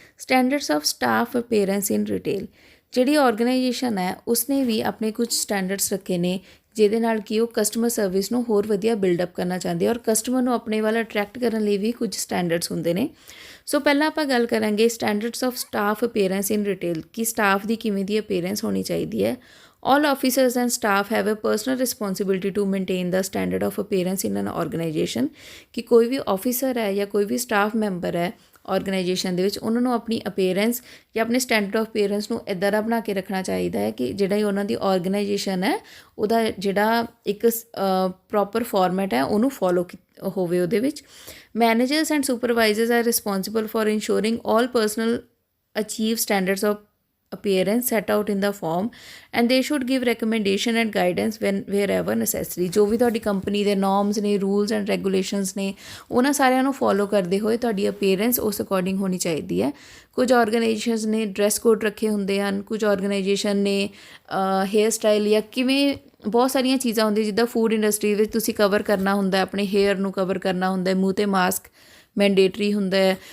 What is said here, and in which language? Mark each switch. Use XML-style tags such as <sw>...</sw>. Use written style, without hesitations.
<en>Standards of staff appearance in retail.</en> <pa>ਜਿਹੜੀ organisation ਹੈ ਉਸਨੇ ਵੀ ਆਪਣੇ ਕੁਝ ਸਟੈਂਡਰਡਸ ਰੱਖੇ ਨੇ ਜਿਹਦੇ ਨਾਲ ਕਿ ਉਹ ਕਸਟਮਰ ਸਰਵਿਸ ਨੂੰ ਹੋਰ ਵਧੀਆ ਬਿਲਡਅਪ ਕਰਨਾ ਚਾਹੁੰਦੇ ਔਰ ਕਸਟਮਰ ਨੂੰ ਆਪਣੇ ਵੱਲ ਅਟਰੈਕਟ ਕਰਨ ਲਈ ਵੀ ਕੁਝ ਸਟੈਂਡਰਡਸ ਹੁੰਦੇ ਨੇ। ਸੋ ਪਹਿਲਾਂ ਆਪਾਂ ਗੱਲ ਕਰਾਂਗੇ</pa> <en>standards of staff appearance in retail</en> <pa>ਕਿ ਸਟਾਫ ਦੀ ਕਿਵੇਂ ਦੀ ਅਪੀਅਰੈਂਸ ਹੋਣੀ ਚਾਹੀਦੀ ਹੈ।</pa> <en>All officers and staff have a personal responsibility to maintain the standard of appearance in an organization।</en> <pa>ਕਿ ਕੋਈ ਵੀ ਆਫਿਸਰ ਹੈ ਜਾਂ ਕੋਈ ਵੀ ਸਟਾਫ ਮੈਂਬਰ ਹੈ ਆਰਗੇਨਾਈਜੇਸ਼ਨ ਦੇ ਵਿੱਚ ਉਹਨਾਂ ਨੂੰ ਆਪਣੀ ਅਪੀਅਰੈਂਸ ਜਾਂ ਆਪਣੇ ਸਟੈਂਡਰਡ ਆਫ ਅਪੀਅਰੈਂਸ ਨੂੰ ਇੱਦਾਂ ਦਾ ਬਣਾ ਕੇ ਰੱਖਣਾ ਚਾਹੀਦਾ ਹੈ ਕਿ ਜਿਹੜਾ ਹੀ ਉਹਨਾਂ ਦੀ ਆਰਗੇਨਾਈਜੇਸ਼ਨ ਹੈ ਉਹਦਾ ਜਿਹੜਾ ਇੱਕ ਪ੍ਰੋਪਰ ਫਾਰਮੈਟ ਹੈ ਉਹਨੂੰ ਫੋਲੋ ਹੋਵੇ ਉਹਦੇ ਵਿੱਚ।</pa> <en>Managers and supervisors are responsible for ensuring all personnel achieve standards of appearance set out in the form, and they should give recommendation and guidance when wherever necessary।</en> <pa>ਜੋ ਵੀ ਤੁਹਾਡੀ ਕੰਪਨੀ ਦੇ norms ਨੇ, rules and regulations ਨੇ, ਉਹਨਾਂ ਸਾਰਿਆਂ ਨੂੰ follow ਕਰਦੇ ਹੋਏ ਤੁਹਾਡੀ ਅਪੀਅਰੈਂਸ ਉਸ ਅਕੋਰਡਿੰਗ ਹੋਣੀ ਚਾਹੀਦੀ ਹੈ। ਕੁਝ ਆਰਗੇਨਾਈਜੇਸ਼ਨਸ ਨੇ ਡਰੈਸ ਕੋਡ ਰੱਖੇ ਹੁੰਦੇ ਹਨ, ਕੁਝ ਆਰਗੇਨਾਈਜੇਸ਼ਨ ਨੇ ਹੇਅਰ ਸਟਾਈਲ ਜਾਂ ਕਿਵੇਂ ਬਹੁਤ ਸਾਰੀਆਂ ਚੀਜ਼ਾਂ ਹੁੰਦੀਆਂ, ਜਿੱਦਾਂ ਫੂਡ ਇੰਡਸਟਰੀ ਵਿੱਚ ਤੁਸੀਂ ਕਵਰ ਕਰਨਾ ਹੁੰਦਾ, ਆਪਣੇ ਹੇਅਰ ਨੂੰ ਕਵਰ ਕਰਨਾ ਹੁੰਦਾ, ਮੂੰਹ 'ਤੇ ਮਾਸਕ ਮੈਂਡੇਟਰੀ ਹੁੰਦਾ ਹੈ।</pa>